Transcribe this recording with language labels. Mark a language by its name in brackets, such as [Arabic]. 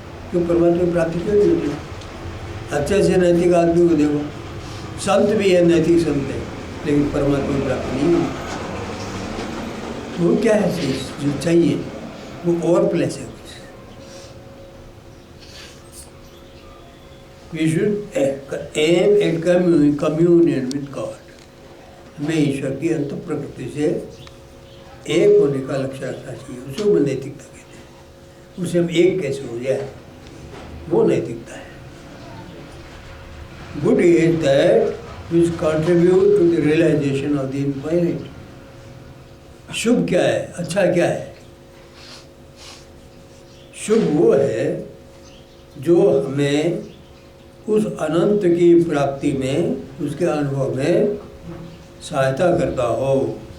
[Hindi] क्यों परमात्मा की प्राप्ति क्यों नहीं होती? अच्छे से नैतिक आदमी को देखो, संत भी है, नैतिक संत है, लेकिन परमात्मा की प्राप्ति नहीं होती। वो क्या है चीज़ जो चाहिए, वो और प्लेस है कुछ। [English] We should aim at communion with God. [Hindi] हमें ईश्वर की अंत प्रकृति से एक होने का लक्ष्य रखना चाहिए। उसे वो नैतिकता कहते हैं। उसे हम एक कैसे हो जाए, वो नैतिकता है। [English] Good is that which contribute to the realization of the infinite. [Hindi] शुभ क्या है, अच्छा क्या है? शुभ वो है जो हमें उस अनंत की प्राप्ति में, उसके अनुभव में सहायता करता हो।